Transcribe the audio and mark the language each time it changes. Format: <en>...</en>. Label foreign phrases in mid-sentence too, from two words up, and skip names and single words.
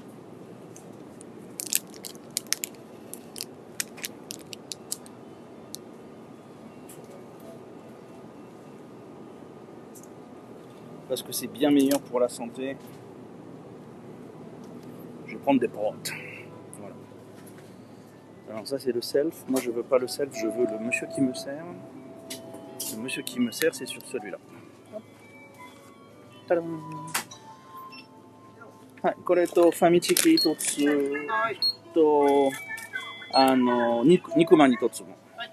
<fr>Parce que c'est bien meilleur pour la santé. Je vais prendre des protes. Voilà. Alors ça c'est le self. Moi je veux pas le self, je veux le monsieur qui me sert. Le monsieur qui me sert, c'est sur celui-là. Tadam.</fr> <ja>はい、これとファミチキ一つと肉まん一つも。</ja>